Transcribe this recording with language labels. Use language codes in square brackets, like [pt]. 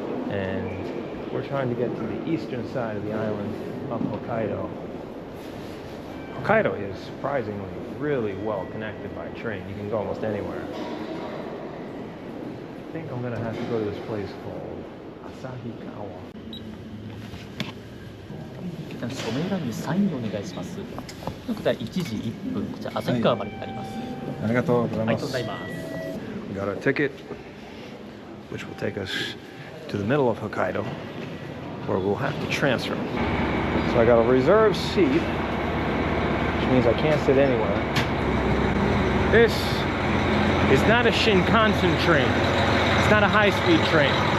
[en] And we're trying to get to the eastern side of the island of Hokkaido. Hokkaido is surprisingly really well connected by train. You can go almost anywhere. I think I'm gonna have to go to this place called Asahikawa. [ja] 署名欄にサインをお願いします。こちら1時1分、こちら旭川までになります。ありがとうございます。ありがとうございます。 [en] We got our ticket, which will take us to the middle of Hokkaido, where we'll have to transfer. So I got a reserved seat, which means I can't sit anywhere. This is not a Shinkansen train. It's not a high-speed train.